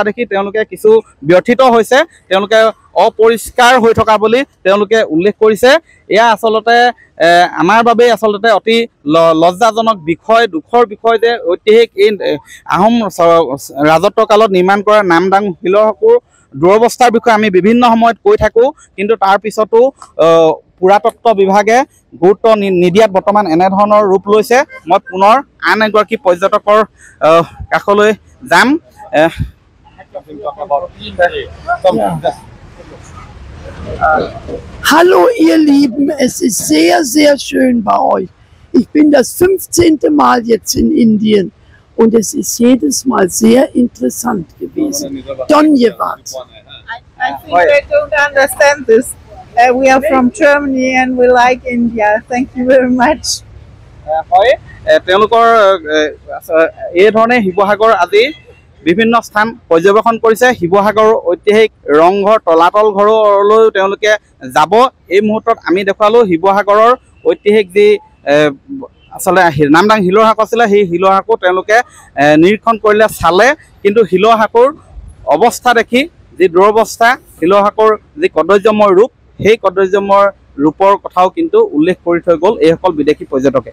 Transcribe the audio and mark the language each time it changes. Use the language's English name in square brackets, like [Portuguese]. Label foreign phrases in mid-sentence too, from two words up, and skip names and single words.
[Assamese] দেখি তেওঁলোকে কিছু ব্যথিত হৈছে তেওঁলোকে অপৰিষ্কাৰ হৈ থকা বুলি তেওঁলোকে উল্লেখ কৰিছে এয়া আসলতে আমাৰ বাবে আসলতে অতি লজ্জাজনক বিষয় দুখৰ বিষয় যে ঐতিহাসিক এই আহোম ৰাজত্বকালত নিৰ্মাণ কৰা নামদাং হিলৰ হাকোৰ দুৰৱস্থাৰ বিষয়ে আমি বিভিন্ন সময়ত কৈ থাকো কিন্তু তাৰ পিছতো পুৰাতত্ত্ব বিভাগে গুৰুত্ব নিদিয়াত বৰ্তমান এনে ধৰণৰ ৰূপ লৈছে মই পুনৰ আন এগৰাকী পৰ্যটকৰ কাষলৈ যাম [German] Hallo ihr Lieben, es ist sehr, sehr schön bei euch. Ich bin das 15. Mal jetzt in Indien und es ist jedes Mal sehr interessant gewesen. Donjevat. [English] I think I don't understand this. We are from Germany and we like India. Thank you very much. [Assamese] হয় তেওঁলোকৰ এই ধৰণে শিৱসাগৰ আজি বিভিন্ন স্থান পৰ্যবেক্ষণ কৰিছে শিৱসাগৰৰ ঐতিহাসিক ৰংঘৰ তলাতল ঘৰলৈ তেওঁলোকে যাব এই মুহূৰ্তত আমি দেখুৱালো শিৱসাগৰৰ ঐতিহাসিক যি আসলে নামদাং হিলৰ হাকো আছিল সেই হিলৰ হাকো তেওঁলোকে নিৰীক্ষণ কৰিলে চালে কিন্তু হিলৰ হাকোৰ অৱস্থা দেখি যি দুৰৱস্থা হিলৰ হাকোৰ যি কদৰ্যময় ৰূপ সেই কদৰ্যময় ৰূপৰ কথাও কিন্তু উল্লেখ কৰি থৈ গ'ল এইসকল বিদেশী পৰ্যটকে